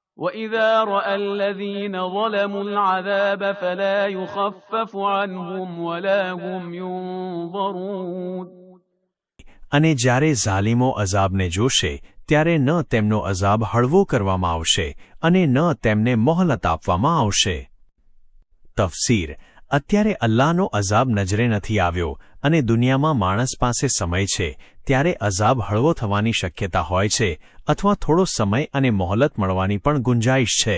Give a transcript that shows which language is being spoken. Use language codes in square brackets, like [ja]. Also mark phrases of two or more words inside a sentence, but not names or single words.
[ar] وإذا رأى الذين ظلموا العذاب فلا يخفف عنهم ولا هم ينظرون. [gu] અને જ્યારે ઝાલિમો અઝાબને જોશે ત્યારે ન તેમનો અઝાબ હળવો કરવામાં આવશે અને ન તેમને મોહલત આપવામાં આવશે. તફસીર: અત્યારે અલ્લાહનો અઝાબ નજરે નથી આવ્યો અને દુનિયામાં માણસ પાસે સમય છે ત્યારે અઝાબ હળવો થવાની શક્યતા હોય છે અથવા થોડો સમય અને મોહલત મળવાની પણ ગુંજાઈશ છે.